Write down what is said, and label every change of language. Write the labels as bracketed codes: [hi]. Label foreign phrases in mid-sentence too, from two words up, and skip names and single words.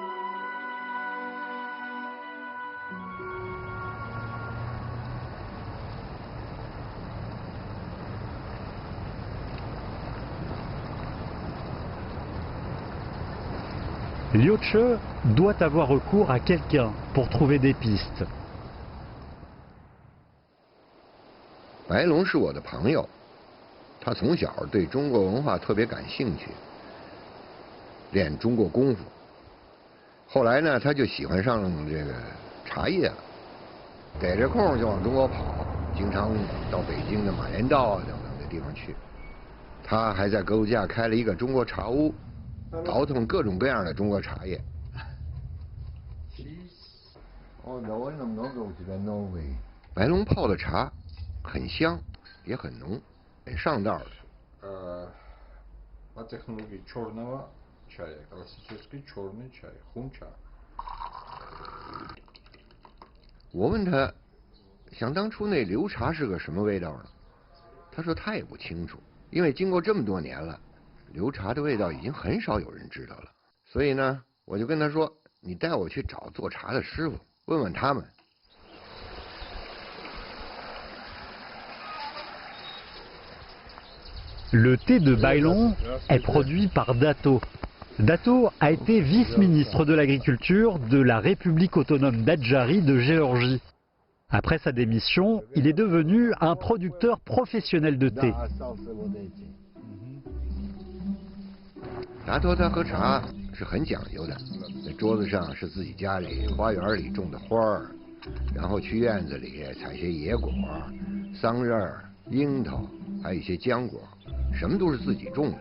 [fr] Liu Che doit avoir recours à quelqu'un pour trouver des pistes. [zh] 白龙是我的朋友，他从小对中国文化特别感兴趣，练中国功夫。后来呢，他就喜欢上这个茶叶了，逮着空就往中国跑，经常到北京的马连道啊等等的地方去。他还在格鲁吉亚开了一个中国茶屋，倒腾各种各样的中国茶叶。白龙泡的茶很香，也很浓，很上道的。 [ru] по технологии черного чая, классический черный чай, хунча. [zh] 我问他，想当初那流茶是个什么味道呢？他说他也不清楚，因为经过这么多年了，流茶的味道已经很少有人知道了。所以呢，我就跟他说，你带我去找做茶的师傅，问问他们。 [fr] Le thé de Bailon est produit par Dato. Dato a été vice-ministre de l'Agriculture de la République autonome d'Adjari de Géorgie. Après sa démission, il est devenu un producteur professionnel de thé. [zh] 达托他喝茶是很讲究的。那桌子上是自己家里花园里种的花儿，然后去院子里采些野果、桑葚、樱桃，还有一些浆果，什么都是自己种的。